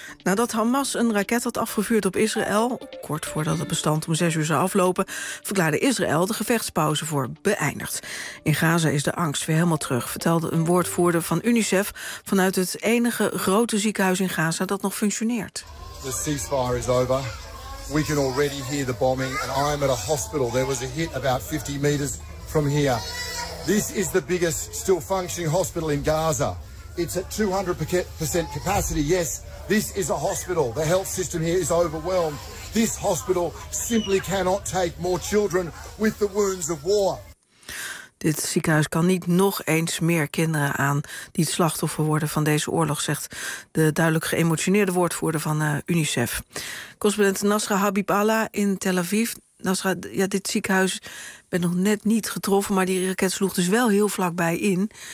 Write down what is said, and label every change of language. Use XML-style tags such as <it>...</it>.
<nl>Nadat Hamas een raket had afgevuurd op Israël, kort voordat het bestand om 6 uur zou aflopen, verklaarde Israël de gevechtspauze voor beëindigd. In Gaza is de angst weer helemaal terug, vertelde een woordvoerder van UNICEF vanuit het enige grote ziekenhuis in Gaza dat nog functioneert.</nl> <en>The ceasefire is over. We can already hear the bombing and I'm at a hospital. There was a hit about 50 meters from here. This is the biggest still functioning hospital in Gaza. It's at 200% capacity. Yes, this is a hospital. The health system here is overwhelmed. This hospital simply cannot take more children with the wounds of war.</en> <nl>Dit ziekenhuis kan niet nog eens meer kinderen aan die het slachtoffer worden van deze oorlog, zegt de duidelijk geëmotioneerde woordvoerder van UNICEF. Correspondent Nasra Habib Allah in Tel Aviv. Nasra, ja, dit ziekenhuis werd nog net niet getroffen, maar die raket sloeg dus wel heel vlakbij in.</nl>